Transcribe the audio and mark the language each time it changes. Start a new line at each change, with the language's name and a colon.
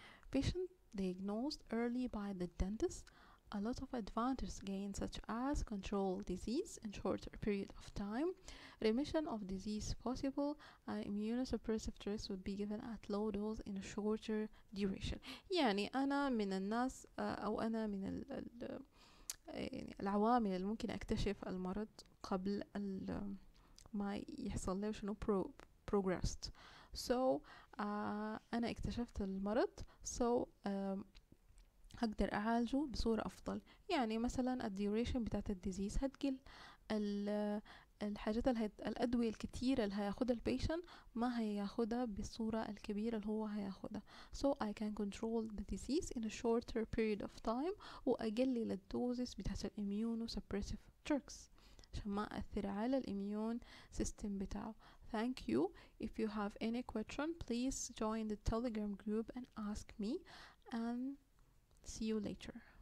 English: Patient diagnosed early by the dentist a lot of advantages gained such as control disease in shorter period of time, remission of disease possible, and immunosuppressive drugs would be given at low dose in a shorter duration.
Arabic: يعني أنا من الناس أو أنا من يعني العوامل اللي ممكن أكتشف المرض قبل ما يحصل له شنو
English: progressed.
Arabic: so أنا اكتشفت المرض so هقدر أعالجه بصورة أفضل. يعني مثلا الديوريشن بتاعت الديزيز هتقل، الحاجات الأدوية الكتيرة اللي هياخدها البيشن ما هياخدها بالصورة الكبيرة اللي هو هياخدها.
English: So I can control the disease in a shorter period of time
Arabic: وأقلل الدوزز بتاعت الاميونوسبريسيف drugs عشان ما أثر على الاميون سيستم بتاعه.
English: Thank you. If you have any question, please join the Telegram group and ask me, and see you later.